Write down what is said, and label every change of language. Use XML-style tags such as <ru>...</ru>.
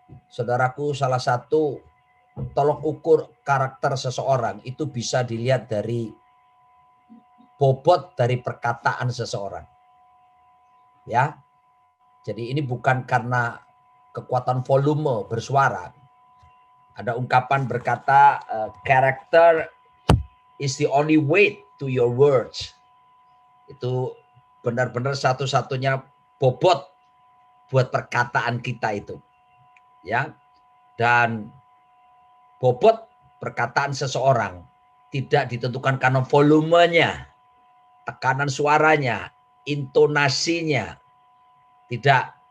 <id>Saudaraku, salah satu tolok ukur karakter seseorang itu bisa dilihat dari bobot dari perkataan seseorang. Ya. Jadi ini bukan karena kekuatan volume bersuara. Ada ungkapan berkata,</id> <en>character is the only weight to your words.</en> <id>Itu benar-benar satu-satunya bobot buat perkataan kita itu. Ya. Dan bobot perkataan seseorang tidak ditentukan karena volumenya, tekanan suaranya, intonasinya. Tidak.</id>